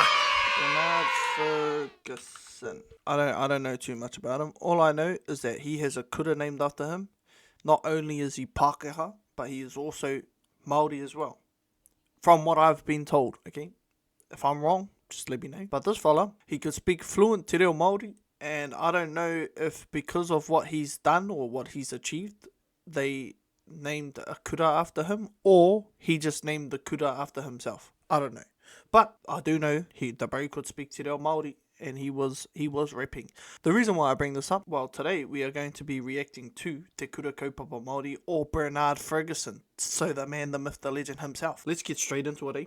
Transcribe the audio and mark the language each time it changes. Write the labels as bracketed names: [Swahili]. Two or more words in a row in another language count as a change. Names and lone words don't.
[English] Bernard Ferguson. I don't know too much about him. All I know is that he has a kura named after him. Not only is he Pākehā, but he is also Māori as well. From what I've been told, okay? If I'm wrong, just let me know. But this fella, he could speak fluent [Māori] te reo Māori, [English] and I don't know if because of what he's done or what he's achieved, they named a kura after him, or he just named the kura after himself. I don't know. But I do know the bro could speak [Māori] te reo Māori, [English] and he was rapping. The reason why I bring this up, well, today we are going to be reacting to Te Kura Kaupapa Māori, or Bernard Ferguson. So the man, the myth, the legend himself. Let's get straight into it, eh?